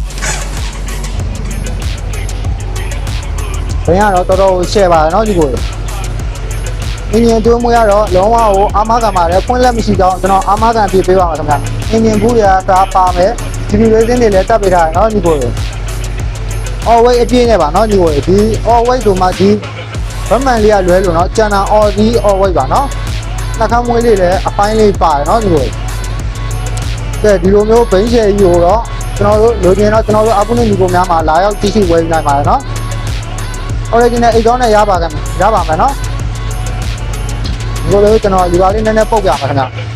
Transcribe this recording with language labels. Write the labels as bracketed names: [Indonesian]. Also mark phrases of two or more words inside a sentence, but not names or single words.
[Burmese] ဘိန်းကတော့တော်တော်ရှယ်ပါတယ်เนาะညီကိုအင်ဂျင်တွင်းမွေးရတော့လုံးဝကိုအာမခံပါတယ်ဖွင့်လက်မရှိတော့ကျွန်တော်အာမခံပြပေးပါမယ်ခင် ဗျအင်ဂျင်ဘူးတွေကဒါပါမယ်ဒီဗီရေးစင်းတွေလည်းတက်ပေးထားတယ်เนาะညီကိုရေ [English] all weight [Burmese] အပြည့်နဲ့ပါเนาะညီကိုရေဒီ [English] all weight [Burmese] တို့မှဒီဗမန်လေးကလွဲလို့เนาะကျန်တာ all ဒီ [English] all weight [Burmese] ပါเนาะနှာခမ်းမွေးလေးလည်းအပိုင်းလေးပါတယ်เนาะညီကိုရေကဲဒီလိုမျိုးဘိန်းရှယ်ကြီးကိုတော့ကျွန်တော်တို့လိုချင်တော့ကျွန်တော်တို့အပုနေညီကိုများမှာလာရောက်ကြည့်ရှုဝယ်ယူနိုင်ပါတယ်เนาะ original အိတ်ကောင်းနဲ့ရပါမယ်เนาะဒီလိုကျွန်တော်ဒီပါလေးနည်းနည်းပုတ်ပြပါခင်ဗျ